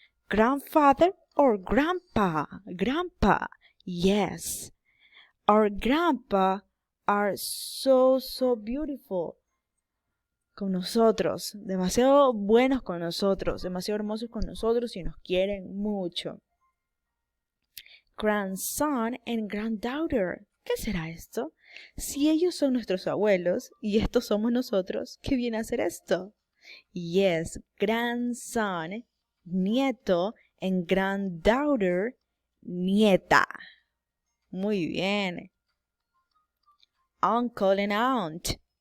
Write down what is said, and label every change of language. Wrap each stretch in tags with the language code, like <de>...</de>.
<en>Grandfather or grandpa. Grandpa, yes. Our grandpa are so beautiful</en> <es>con nosotros, demasiado buenos con nosotros, demasiado hermosos con nosotros y nos quieren mucho.</es> <en>Grandson and granddaughter.</en> <es>¿Qué será esto? Si ellos son nuestros abuelos y estos somos nosotros, ¿qué viene a ser esto?</es> <en>Yes, grandson, nieto, and granddaughter, nieta.</en> <es>Muy bien. Uncle and aunt.</es>